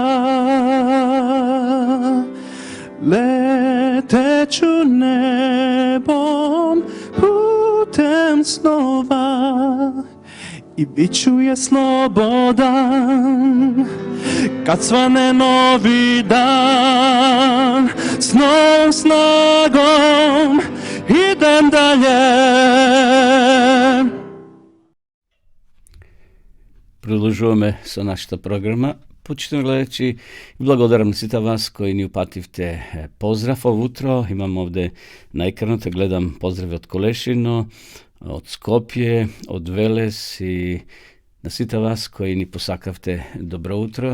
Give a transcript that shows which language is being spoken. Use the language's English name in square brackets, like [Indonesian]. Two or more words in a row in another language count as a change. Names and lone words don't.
[Croatian] leteću nebom putem snova i bit ću je slobodan kad svane novi dan. S novom snagom idem dalje. [Macedonian] Продолжуваме со нашата програма. Почитувани гледачи, благодарам на сите вас кои ни упативте поздрав ово утро. Имам овде на екранот, гледам поздрави од Колешино, од Скопје, од Велес и на сите вас кои ни посакавте добро утро.